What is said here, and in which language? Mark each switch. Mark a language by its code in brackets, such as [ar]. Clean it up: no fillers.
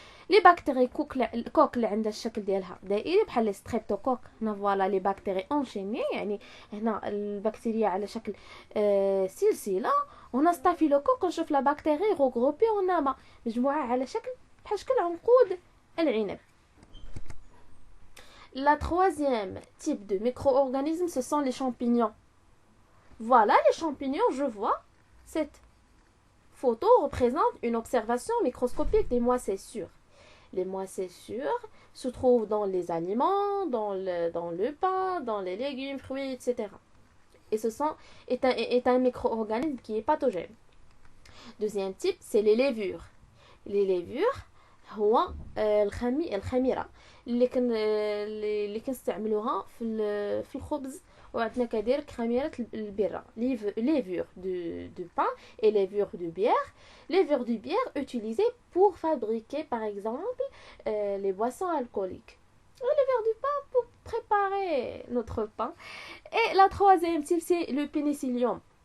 [ar] لي باكتيري كوك اللي عندها الشكل ديالها دائري بحال لي ستريبتوكوك. هنا فوالا لي باكتيري اونشيني، يعني هنا البكتيريا على شكل سلسله، وهنا ستافيلوكوك نشوف لا باكتيري روغروبي هنا مجموعه على شكل بحال شكل عنقود العنب. [fr] La troisième type de micro-organismes, ce sont les champignons. Voilà les champignons, je vois. Cette photo représente une observation microscopique des moisissures. Les moisissures se trouvent dans les aliments, dans le pain, dans les légumes, fruits, etc. Et est un micro-organisme qui est pathogène. Deuxième type, c'est les levures. Les levures, [ar] هو الخميره اللي كنستعملوها في الخبز. وعندنا كذلك خميره البره ليفور دو بان [fr] et levure de bière. Levure de bière utilisée pour fabriquer par exemple les boissons alcooliques. Levure du pain pour préparer notre pain. Et la troisième type, c'est le pénicillium.